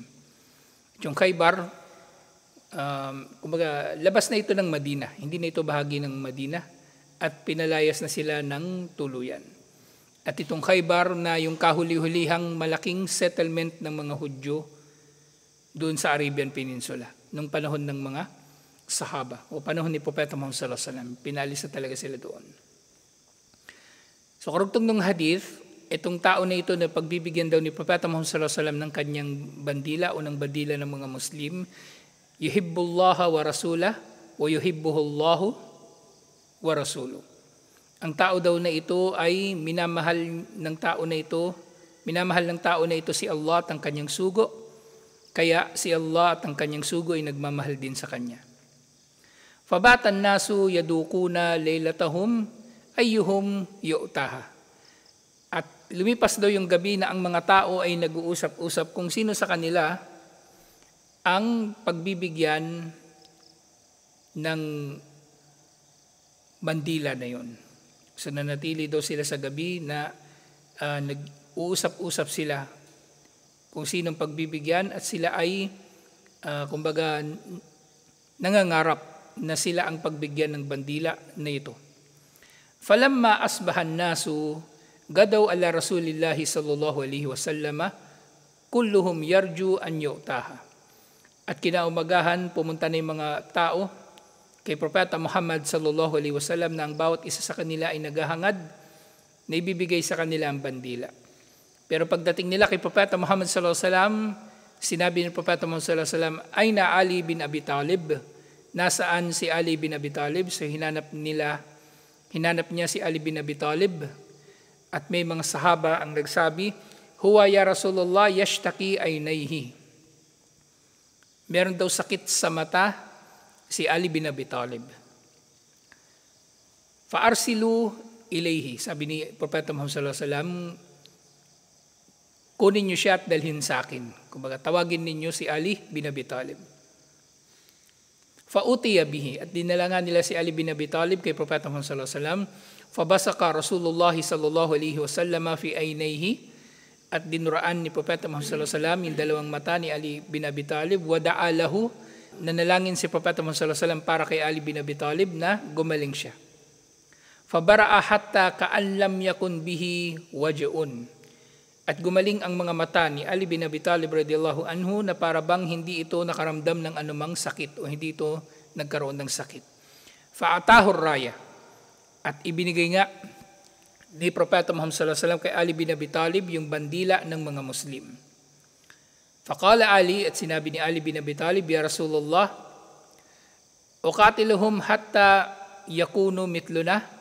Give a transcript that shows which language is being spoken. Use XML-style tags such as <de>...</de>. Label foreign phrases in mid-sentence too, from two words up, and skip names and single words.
<tl>At yung Khaybar, kumbaga, labas na ito ng Madina, hindi na ito bahagi ng Madina, at pinalayas na sila ng tuluyan. At itong Khaybar na yung kahuli-hulihang malaking settlement ng mga Hudyo doon sa</tl> <en>Arabian Peninsula,</en> <tl>nung panahon ng mga Sahaba, o panahon ni Propeta Muhammad</tl> <ar>صلى الله عليه وسلم,</ar> <tl>pinalis na talaga sila doon. So karugtong ng hadith, itong tao na ito na pagbibigyan daw ni Propeta Muhammad</tl> <ar>صلى الله عليه وسلم</ar> <tl>ng kanyang bandila o ng bandila ng mga Muslim,</tl> <ar>يحب الله ورسوله ويحبه الله ورسوله.</ar> <tl>Ang tao daw na ito ay minamahal ng tao na ito si Allah at ang kanyang sugo, kaya si Allah at ang kanyang sugo ay nagmamahal din sa kanya.</tl> <ar>فبات الناس يدوكون ليلتهم أيهم يعطاها.</ar> <tl>At lumipas daw yung gabi na ang mga tao ay nag-uusap-usap kung sino sa kanila ang pagbibigyan ng bandila na yon. So nanatili daw sila sa gabi na nag-uusap-usap sila kung sinong pagbibigyan at sila ay kumbaga nangangarap na sila ang pagbigyan ng bandila na ito.</tl> <ar>فلما أصبح الناس غدوا على رسول الله صلى الله عليه وسلم كلهم يرجو أن يعطاها.</ar> <tl>At kinaumagahan pumunta na yung mga tao kay Propeta Muhammad</tl> <ar>صلى الله عليه وسلم</ar> <tl>na ang bawat isa sa kanila ay naghahangad na ibibigay sa kanila ang bandila. Pero pagdating nila kay Propeta Muhammad</tl> <ar>صلى الله عليه وسلم,</ar> <tl>sinabi ni Propeta Muhammad</tl> <ar>صلى الله عليه وسلم,</ar> <tl>"Ayna Ali bin Abi Talib?" Nasaan si Ali bin Abi Talib? So hinanap niya si Ali bin Abi Talib. At may mga sahaba ang nagsabi,</tl> <ar>"هو يا رسول الله يشتكي عينيه."</ar> <tl>Meron daw sakit sa mata si Ali bin Abi Talib.</tl> <ar>فأرسلوا إليه.</ar> <tl>Sabi ni Propeta Muhammad</tl> <ar>صلى الله عليه وسلم,</ar> <tl>kunin niyo siya at dalhin sa akin. Kumbaga, tawagin ninyo si Ali bin Abi Talib.</tl> <ar>فأتي به.</ar> <tl>At dinala nga nila si Ali bin Abi Talib kay Propeta Muhammad</tl> <ar>صلى الله عليه وسلم. فبصق رسول الله صلى الله عليه وسلم في عينيه.</ar> <tl>At dinuraan ni Propeta Muhammad</tl> <ar>صلى الله عليه وسلم</ar> <tl>yung dalawang mata ni Ali bin Abi Talib.</tl> <ar>ودعا له.</ar> <tl>Nanalangin si Propeta Muhammad</tl> <ar>صلى الله عليه وسلم</ar> <tl>para kay Ali bin Abi Talib na gumaling siya.</tl> <ar>فبرأ حتى كأن لم يكن به وجع.</ar> <tl>At gumaling ang mga mata ni Ali bin Abi Talib</tl> <ar>رضي الله عنه</ar> <tl>na para bang hindi ito nakaramdam ng anumang sakit o hindi ito nagkaroon ng sakit.</tl> <ar>فأعطاه الراية.</ar> <tl>At ibinigay nga ni Propeta Muhammad</tl> <ar>صلى الله عليه وسلم</ar> <tl>kay Ali bin Abi Talib yung bandila ng mga Muslim.</tl> <ar>فقال علي,</ar> <tl>at sinabi ni Ali bin Abi Talib,</tl> <ar>"يا رسول الله أقاتلهم حتى يكونوا مثلنا."</ar>